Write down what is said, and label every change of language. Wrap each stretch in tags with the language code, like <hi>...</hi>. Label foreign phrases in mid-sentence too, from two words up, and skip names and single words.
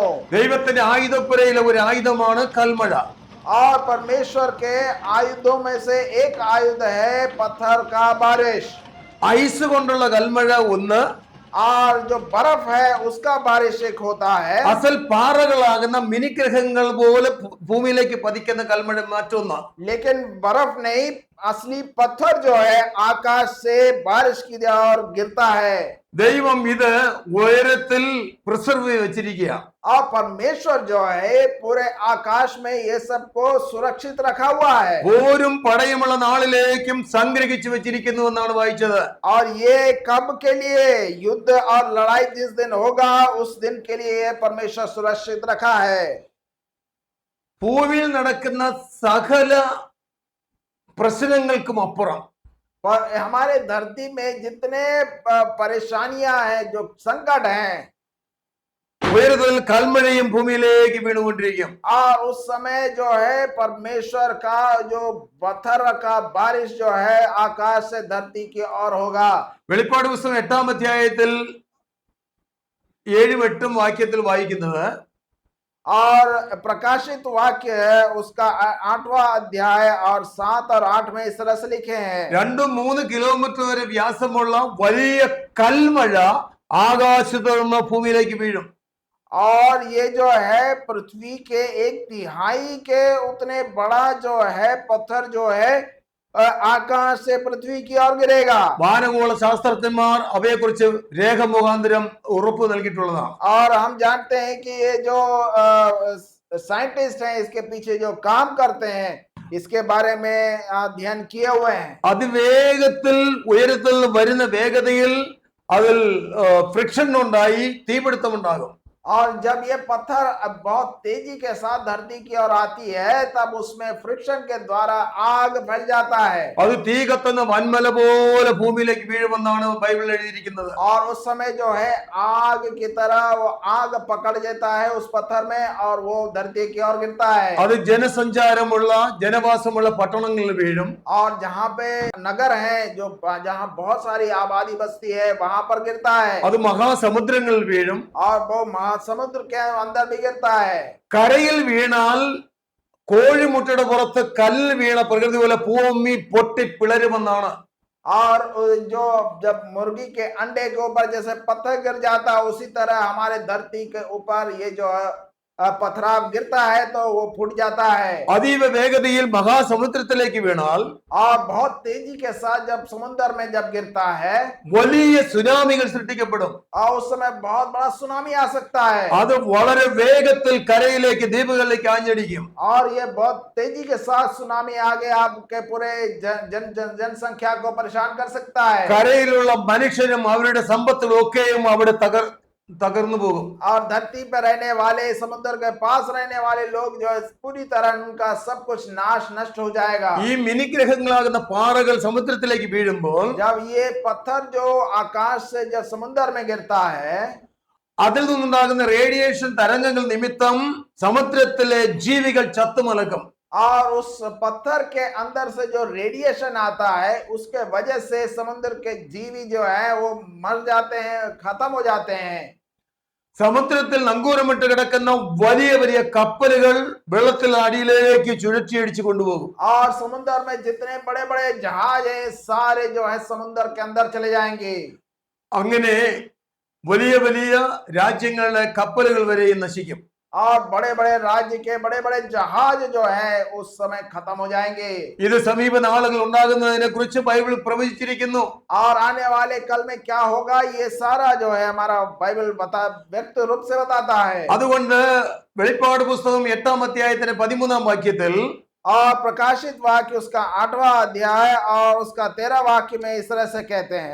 <ml>ദൈവത്തിന്റെ ആയുധപ്പുരയിലെ ഒരു ആയുധമാണ് കൽമഴ.</ml> <hi>और परमेश्वर के आयुधों में से एक आयुध है पत्थर का बारिश</hi> <ml>ഐസ് കൊണ്ടുള്ള കൽമഴ ഒന്ന്,</ml> <hi>और जो बर्फ है उसका बारिश एक होता है</hi> <ml>അസൽ പാറകളാകുന്ന മിനിഗ്രഹങ്ങൾ പോലെ ഭൂമിയിലേക്ക് പതിക്കുന്ന കൽമഴ മറ്റൊന്ന്.</ml> <hi>लेकिन बर्फ नहीं असली पत्थर जो है आकाश से बारिश की ओर गिरता है</hi> <ml>ദൈവം ഇത് ഉയരത്തിൽ പ്രിസർവ് വെച്ചിരിക്കുക.</ml> <hi>और परमेश्वर जो है पूरे आकाश में ये सबको सुरक्षित रखा हुआ है.</hi> <ml>പോരും പടയുമുള്ള നാളിലേക്കും സംഗ്രഹിച്ചു വെച്ചിരിക്കുന്നു എന്നാണ് വായിച്ചത്.</ml> <hi>और ये कब के लिए, युद्ध और लड़ाई जिस दिन होगा उस दिन के लिए ये परमेश्वर सुरक्षित रखा है.</hi> <ml>ഭൂമിയിൽ നടക്കുന്ന സകല പ്രശ്നങ്ങൾക്കും അപ്പുറം</ml> <hi>पर हमारे धरती में जितने परेशानियां हैं, जो संकट हैं,</hi> <ml>ഉയരത്തിൽ കൽമഴയും ഭൂമിയിലേക്ക് വീണുകൊണ്ടിരിക്കും.</ml> <hi>और उस समय जो है परमेश्वर का जो पत्थर का बारिश जो है आकाश से धरती की ओर होगा.</hi> <ml>വെളിപ്പാട് പുസ്തകം 8-ാം അധ്യായത്തിൽ 7-8 വാക്യത്തിൽ വായിക്കുന്നത്,</ml> <hi>और प्रकाशित वाक्य है उसका 8वां अध्याय और 7 और 8 में इस तरह से लिखे हैं.</hi> <ml>2-3 കിലോമീറ്റർ വരെ വ്യാസമുള്ള വലിയ കൽമഴ ആകാശത്ത് നിന്ന് ഭൂമിയിലേക്ക് വീഴും.</ml> <hi>और ये जो है पृथ्वी के 1/3 के उतने बड़ा जो है पत्थर जो है आकाश से पृथ्वी की ओर गिरेगा.</hi> <ml>വാനഗോള ശാസ്ത്രജ്ഞന്മാർ അവയെക്കുറിച്ച് രേഖ മുഖാന്തരം ഉറപ്പ് നൽകിയിട്ടുള്ളതാണ്.</ml> <hi>और हम जानते हैं कि ये जो साइंटिस्ट हैं इसके पीछे जो काम करते हैं इसके बारे में अध्ययन किए हुए हैं.</hi> <ml>അതിവേഗത്തിൽ ഉയരത്തിൽ വരുന്ന വേഗതയിൽ അതിൽ ഫ്രിക്ഷൻ ഉണ്ടായി തീപിടുത്തം ഉണ്ടാകും.</ml> <hi>और जब ये पत्थर बहुत तेजी के साथ धरती की ओर आती है तब उसमें फ्रिक्शन के द्वारा आग फैल जाता है.</hi> <ml>അത് തീ കത്തുന്ന വൻമല പോലെ ഭൂമിയിലേക്ക് വീഴുമെന്നാണ് ബൈബിളിൽ എഴുതിയിരിക്കുന്നത്.</ml> <hi>और उस समय जो है आग की तरह वो आग पकड़ लेता है उस पत्थर में और वो धरती की ओर गिरता है.</hi> <ml>അത് ജനസഞ്ചാരമുള്ള ജനവാസമുള്ള പട്ടണങ്ങളിൽ വീഴും.</ml> <hi>और जहाँ पे नगर है जो जहाँ बहुत सारी आबादी बसती है वहां पर गिरता है.</hi> <ml>അത് മഹാസമുദ്രങ്ങളിൽ വീഴും.</ml> <hi>और वो महासमुद्र के अंदर भी गिरता है.</hi> <ml>കരയിൽ വീണാൽ കോഴിമുട്ടയുടെ പുറത്ത് കല്ല് വീണ പ്രകൃതി പോലെ ഭൂമി പൊട്ടി പിളരുമെന്നാണ്.</ml> <hi>और जो जब मुर्गी के अंडे के ऊपर जैसे पत्थर गिर जाता है उसी तरह हमारे धरती के ऊपर ये जो पथराव गिरता है तो वो फूट जाता है.</hi> <ml>അതീവ വേഗതയിൽ മഹാസമുദ്രത്തിലേക്ക് വീണാൽ</ml> <hi>और बहुत तेजी के साथ जब समुद्र में जब गिरता है</hi> <ml>വലിയ സുനാമികൾ സൃഷ്ടിക്കപ്പെടും.</ml> <hi>और उस समय बहुत बड़ा सुनामी आ सकता है.</hi> <ml>അത് വളരെ വേഗത്തിൽ കരയിലേക്ക് ദ്വീപുകളിലേക്ക് ആഞ്ഞടിക്കും.</ml> <hi>और ये बहुत तेजी के साथ सुनामी आगे आपके पूरे जनसंख्या को परेशान कर सकता है.</hi> <ml>കരയിലുള്ള മനുഷ്യരും അവരുടെ സമ്പത്തും ഒക്കെയും അവിടെ തകർന്നു പോകും.</ml> <hi>और धरती पर रहने वाले, समुद्र के पास रहने वाले लोग जो है पूरी तरह उनका सब कुछ नाश नष्ट हो जाएगा.</hi> <ml>ഈ മിനിഗ്രഹങ്ങളാകുന്ന പാറകൾ സമുദ്രത്തിലേക്ക് വീഴുമ്പോൾ</ml> <hi>जब ये पत्थर जो आकाश से जब समुद्र में गिरता है</hi> <ml>അതിൽ നിന്നുണ്ടാകുന്ന റേഡിയേഷൻ തരംഗങ്ങൾ നിമിത്തം സമുദ്രത്തിലെ ജീവികൾ ചത്തുമലക്കും.</ml> <hi>और उस पत्थर के अंदर से जो रेडिएशन आता है उसके वजह से समुद्र के जीवी जो है वो मर जाते हैं, खत्म हो जाते हैं.</hi> <ml>സമുദ്രത്തിൽ നങ്കൂരമിട്ട് കിടക്കുന്ന വലിയ വലിയ കപ്പലുകൾ വെള്ളത്തിൽ അടിയിലേക്ക് ചുഴറ്റിയടിച്ചു കൊണ്ടുപോകും.</ml> <hi>और समुद्र में जितने बड़े बड़े जहाज हैं सारे जो है समुद्र के अंदर चले जाएंगे.</hi> <ml>അങ്ങനെ വലിയ വലിയ രാജ്യങ്ങളുടെ കപ്പലുകൾ വരെയും നശിക്കും.</ml> <hi>और बड़े बड़े राज्य के बड़े बड़े जहाज जो है उस समय खत्म हो जाएंगे.</hi> <ml>ഇത് സമീപ നാളുകൾ ഉണ്ടാകുന്നതിനെ കുറിച്ച് ബൈബിൾ പ്രവചിച്ചിരിക്കുന്നു.</ml> <hi>और आने वाले कल में क्या होगा ये सारा जो है हमारा बाइबल व्यक्त रूप से बताता है.</hi> <ml>അതുകൊണ്ട് വെളിപ്പാട് പുസ്തകം 8-ാം അധ്യായത്തിന്റെ 13-ാം വാക്യത്തിൽ</ml> <hi>और प्रकाशित वाक्य उसका 8वां अध्याय और उसका 13 वाक्य में इस तरह से कहते हैं.</hi>